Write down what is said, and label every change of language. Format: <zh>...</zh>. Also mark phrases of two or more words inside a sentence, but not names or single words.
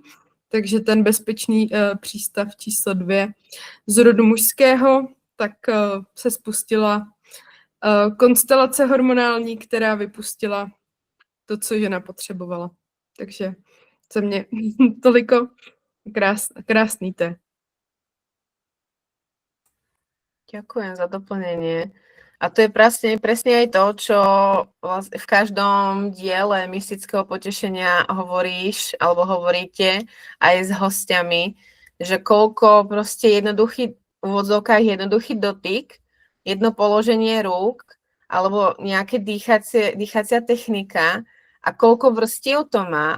<cs>Takže ten bezpečný přístav číslo 2 z rodu mužského, tak se spustila konstelace hormonální, která vypustila to, co žena potřebovala. Takže za mě toliko krásný to.</cs> <sk>Ďakujem za doplnenie. A to je presne aj to, čo v každom diele mystického potešenia hovoríš, alebo hovoríte aj s hostiami, že koľko proste v úvodzovkách jednoduchý dotyk, jedno položenie rúk, alebo nejaké dýchacia technika a koľko vrstiev to má.</sk>